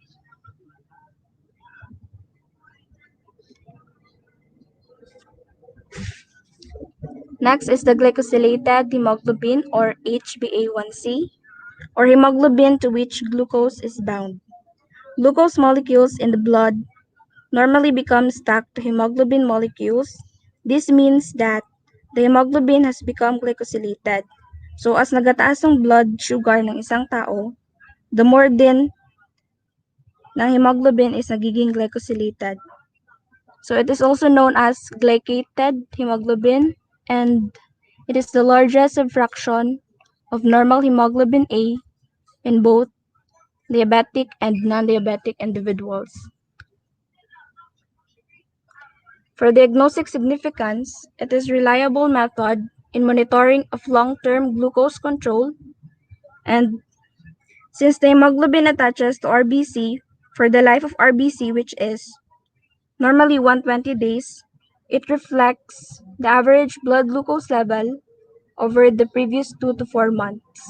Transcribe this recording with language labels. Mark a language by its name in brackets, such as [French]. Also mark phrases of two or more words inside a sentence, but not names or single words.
[English] Next is the glycosylated hemoglobin or HbA1c, or hemoglobin to which glucose is bound. Glucose molecules in the blood normally become stuck to hemoglobin molecules. This means that the hemoglobin has become glycosylated. [Filipino] So as nagataas ang [English] blood sugar [Filipino] ng isang tao, [English] the more [Filipino] din ng [English] hemoglobin is nagiging glycosylated. So it is also known as glycated hemoglobin, and it is the largest subfraction of normal hemoglobin A in both diabetic and non-diabetic individuals. For diagnostic significance, it is a reliable method in monitoring of long-term glucose control, and since the hemoglobin attaches to RBC, For the life of RBC, which is normally 120 days, it reflects the average blood glucose level over the previous 2 to 4 months.